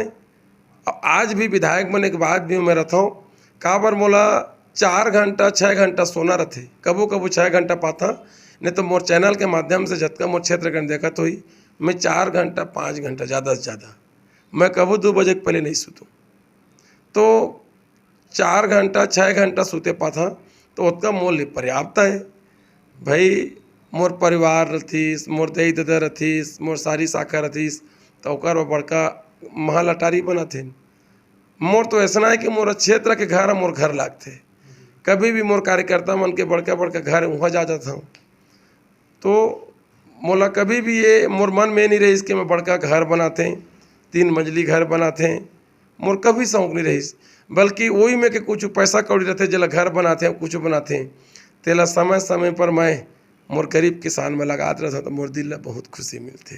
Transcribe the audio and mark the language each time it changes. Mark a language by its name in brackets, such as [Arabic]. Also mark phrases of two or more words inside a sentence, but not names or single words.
[Chhattisgarhi] अब आज भी विधायक बने के बाद भी मैं रहता हूँ काबर मोला 4 घंटा 6 घंटा सोना रहते, कबो कबो 6 घंटा पाता, नहीं तो मोर चैनल के माध्यम से जतका मोर क्षेत्र के देखा तो ही मैं 4 घंटा 5 घंटा ज़्यादा से ज़्यादा, मैं कबो 2 बजे के पहले नहीं सूतूँ। तो 4 घंटा 6 घंटा सूते पाता तो उतना मोल पर्याप्त है। भाई मोर परिवार रथीस, मोर दई ददा रथीस, मोर सारी शाखा रथीस, तो ओकर बड़का महल अटारी बनथे। मोर तो ऐसा है कि मोर क्षेत्र के घर मोर घर लागते, कभी भी मोर कार्यकर्ता मन के बड़का बड़का घर वहाँ जा जाता हूँ। तो मोला कभी भी ये मोर मन में नहीं रही कि मैं बड़का घर बनाते 3 मंजिली घर बनाते, मोर कभी शौक नहीं रही, बल्कि वही में के कुछ पैसा कौड़ी रहते जला घर बनाते कुछ बनाते तेला समय समय पर मैं मोर गरीब किसान में लगात रहता, तो मोर दिल ला बहुत खुशी मिलते।